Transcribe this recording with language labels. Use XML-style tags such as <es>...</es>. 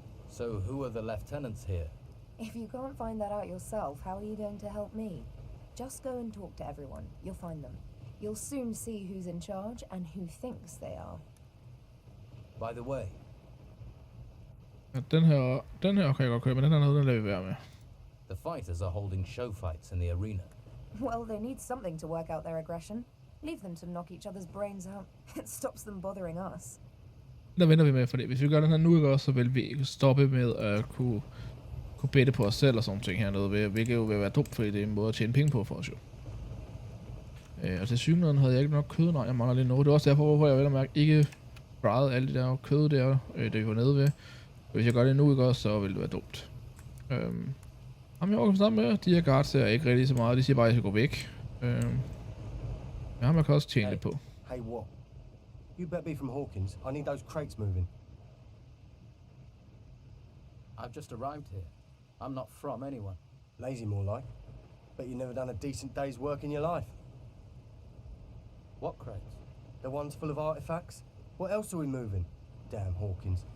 <en>So who are the lieutenants here? If you can't find that out yourself, how are you going to help me? Just go and talk to everyone. You'll find them. You'll soon see who's in charge and who thinks they are. By the way,</en> <da>Ja, den her kan jeg godt købe, men den her noget, der lader vi være med.</da> <en>the fighters are holding show fights in the arena. Well, they need something to work out their aggression. Leave them to knock each other's brains out. It stops them bothering us.</en> <da>Der venter vi med, fordi hvis vi gør den her nu, ikke også, så vil vi stoppe med at kunne bette på os selv og sådan ting hernede, hvilket jo vil være dumt, fordi det er en måde at tjene penge på for os jo. Og til synligheden havde jeg ikke nok kød, nej, jeg mangler lidt noget. Det er også derfor, hvorfor jeg vel at mærke ikke bragede alt det der kød der, det vi var nede ved. Hvis jeg gør det nu, ikke også, så vil det være dumt. Ham jeg overgår sammen med, de her guards er ikke rigtig så meget, de siger bare, at jeg skal gå væk. Men ham jeg kan også tjene lidt på.</da> <en>Hey, what? You better be from Hawkins. I need those crates moving. I've just arrived here. I'm not from anyone. Lazy more like. Bet you've never done a decent day's work in your life. What crates? The ones full of artifacts? What else are we moving? Damn Hawkins.</en>